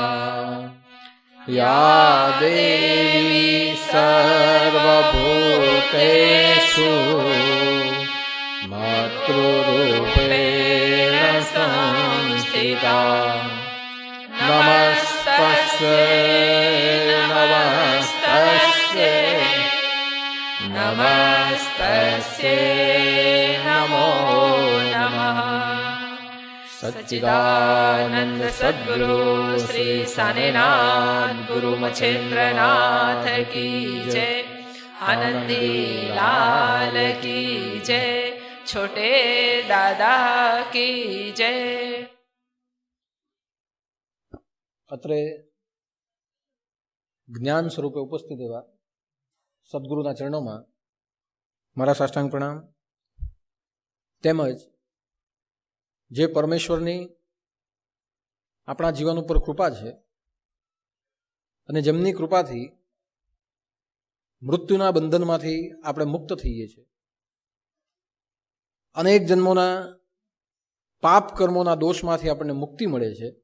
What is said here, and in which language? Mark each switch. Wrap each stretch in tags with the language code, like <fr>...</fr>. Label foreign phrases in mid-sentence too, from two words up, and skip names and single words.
<sa>या देवी सर्वभूतेषु मातृरूपेण संस्थिता नमस्तस्यै नमस्तस्यै नमस्तस्यै नमो नमः।</sa> <hi>सच्चिदानंद सद्गुरु श्री सानेनाथ गुरु मच्छेंद्रनाथ की जय। आनंदी लाल की जय। छोटे दादा की जय।</hi> <gu>અત્રે જ્ઞાન સ્વરૂપે ઉપસ્થિત એવા સદગુરુના ચરણોમાં મારા સાષ્ટાંગ પ્રણામ, તેમજ જે પરમેશ્વરની આપણા જીવન ઉપર કૃપા છે અને જેમની કૃપાથી મૃત્યુના બંધનમાંથી આપણે મુક્ત થઈએ છીએ, અનેક જન્મોના પાપ કર્મોના દોષમાંથી આપણને મુક્તિ મળે છે,</gu>